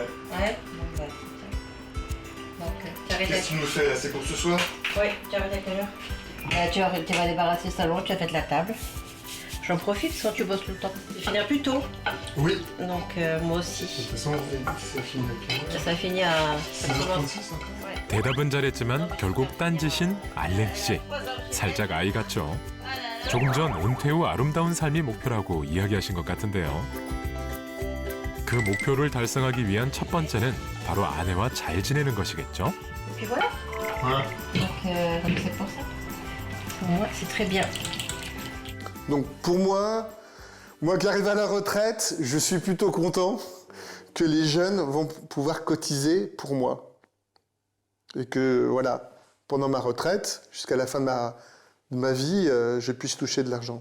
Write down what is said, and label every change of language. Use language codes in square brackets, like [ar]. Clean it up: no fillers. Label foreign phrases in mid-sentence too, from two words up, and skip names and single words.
[fr] Ouais. Bon, bah, donc, tu arrêtes Qu'est-ce que tu nous fais là? C'est pour ce soir? Oui, tu arrêtes à quelle heure? Tu vas débarrasser le salon, tu vas mettre la table. J'en profite parce que tu bosses tout le temps. Tu finis plus tôt. Oui. Donc moi De aussi. toute façon, ça finit à quelle heure? Ça finit à... Ça commence. 6h36 encore. Ouais. [ko] 대답은 잘했지만 결국 딴짓인 알랭 씨. 살짝 아이 같죠? 조금 전 은퇴 후 아름다운 삶이 목표라고 이야기하신 것 같은데요. 그 목표를 달성하기 위한 첫 번째는 바로 아내와 잘 지내는 것이겠죠? [fr] Et puis voilà. Donc c'est pour ça. Pour moi, c'est très bien. Donc pour moi qui arrive à la retraite, je suis plutôt content que les jeunes vont pouvoir cotiser pour moi. Et que voilà, pendant ma retraite, jusqu'à la fin de ma vie, je puisse toucher de l'argent.